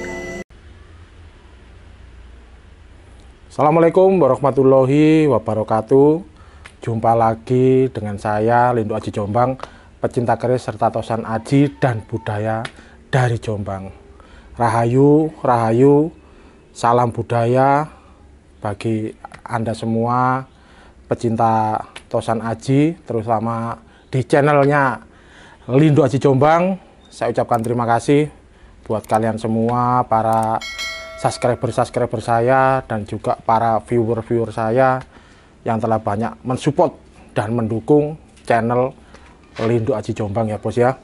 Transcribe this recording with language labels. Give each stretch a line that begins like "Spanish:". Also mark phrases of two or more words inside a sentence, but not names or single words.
Arabic: السلام عليكم ورحمة الله وبركاته.
Indonesian: Jumpa lagi dengan saya Lindu Aji Jombang, pecinta keris serta tosan aji dan budaya dari Jombang. Rahayu, rahayu, salam budaya bagi Anda semua pecinta tosan aji, terutama di channelnya Lindu Aji Jombang. Saya ucapkan terima kasih buat kalian semua, para subscriber saya, dan juga para viewer saya yang telah banyak mensupport dan mendukung channel Lindu Aji Jombang ya bos ya.